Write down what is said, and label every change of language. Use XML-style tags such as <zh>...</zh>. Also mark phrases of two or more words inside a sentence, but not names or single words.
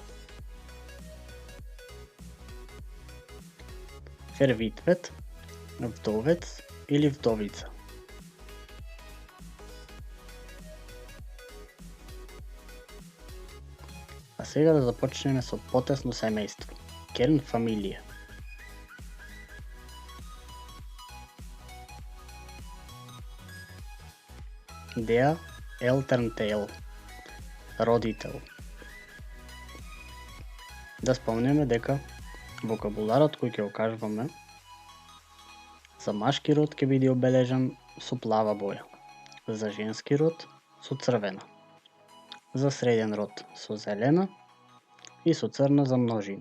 <mk>Verwitwet, вдовец или вдовица. А сега да започнеме со потесно семејство.</mk> <de>Kernfamilie. Der Elternteil,</de> <mk>родител. Да спомнеме дека вокабуларот кој ќе го кажуваме за машки род ќе биде обележан со плава боја, за женски род со црвена, за среден род со зелена и со црна за множина.</mk>